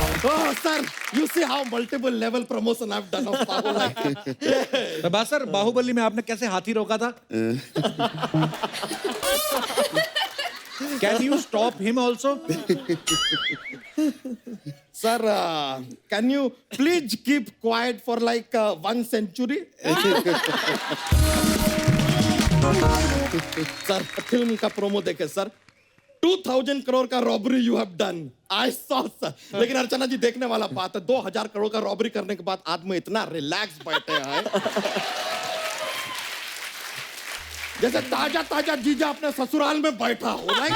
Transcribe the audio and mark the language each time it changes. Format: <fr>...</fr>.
<en>Oh, sir, you see how multiple level promotion I've done of Bahubali.</en> <hi>Prabhas sir, Baahubali में आपने कैसे हाथी रोका था?</hi> <en>Can you stop him also? Sir, can you please keep quiet for like 1 century?</en> <hi>Sir, film का</hi> <en>promo</en> <hi>देखे sir.</hi> <en>2000</en> <hi>crore का</hi> <en>Robbery you have done, I saw sir.</en> <hi>लेकिन अर्चना जी देखने वाला बात है, 2000 करोड़ का रॉबरी करने के बाद आदमी इतना रिलैक्स बैठे हैं जैसे ताजा ताजा जीजा अपने ससुराल में बैठा हो।</hi>